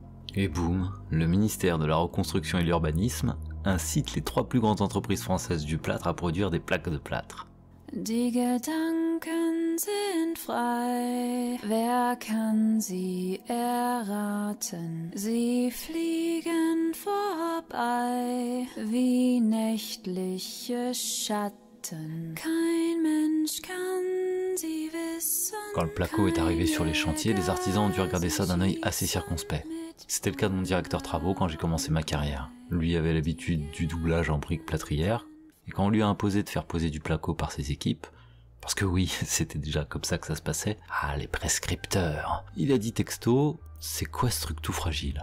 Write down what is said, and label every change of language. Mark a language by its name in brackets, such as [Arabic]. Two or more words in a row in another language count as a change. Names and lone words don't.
[French] Et boum, le ministère de la Reconstruction et l'Urbanisme incite les 3 plus grandes entreprises françaises du plâtre à produire des plaques de plâtre. [German] Die Gedanken sind frei, wer kann sie erraten? Sie fliegen vorbei wie nächtliche Schatten. Kein Mensch kann sie wissen. [French] Quand le placo est arrivé sur les chantiers, les artisans ont dû regarder ça d'un œil assez circonspect. C'était le cas de mon directeur travaux quand j'ai commencé ma carrière. Lui avait l'habitude du doublage en briques plâtrières, et quand on lui a imposé de faire poser du placo par ses équipes, parce que oui, c'était déjà comme ça que ça se passait, les prescripteurs, il a dit texto, c'est quoi ce truc tout fragile?